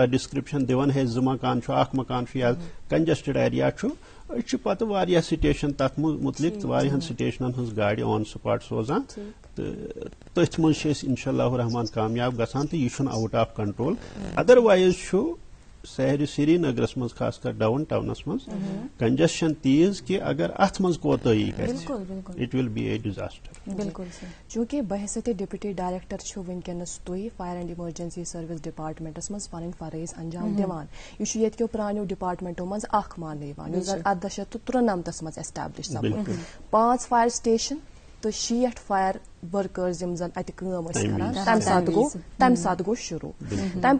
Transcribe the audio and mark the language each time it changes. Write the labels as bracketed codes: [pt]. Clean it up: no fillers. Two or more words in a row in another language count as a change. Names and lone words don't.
[ks] ڈسکرپشن دِوان ہے 2 مکان چھُ اکھ مکان چھُ یا [en] congested area [ks] چھُ أسۍ چھِ پتہٕ واریاہ سٹیشن تتھ مُتعلق واریاہن سٹیشنن ہٕنٛز گاڑِ [en] on spot [ks] سوزان تہٕ تٔتھۍ منٛز چھِ أسۍ [ar] انشاء اللہ الرحمان [ks] کامیاب گژھان تہٕ یہِ چھُنہٕ [en] out of control [ks] ادروایز چھُ سری نگرس منٛز خاص کر [en] downtowns [ks] منٛز کنجسشن تیٖژ کہِ اگر اتھ منٛز کوتٲہی گژھِ [en] it will be a disaster [ks] چوٗنکہِ بحثیت [en] deputy director [ks] چھُ وٕنکیٚنس تُہۍ [en] fire and emergency service departments [ks] منٛز پنٕنۍ فرٲیض انجام دِوان یہِ چھُ ییٚتہِ کیو پرانیو ڈپارٹمنٹو منٛز اکھ ماننہٕ یِوان یُس زن 1893 منٛز ایسٹیبلش سپُد 5 [en] fire station [ks] تہٕ 60 [en] fire workers [ks] یِم زن اتہِ کٲم ٲسۍ کران تمہِ ساتہٕ گوٚو شروٗع تمہِ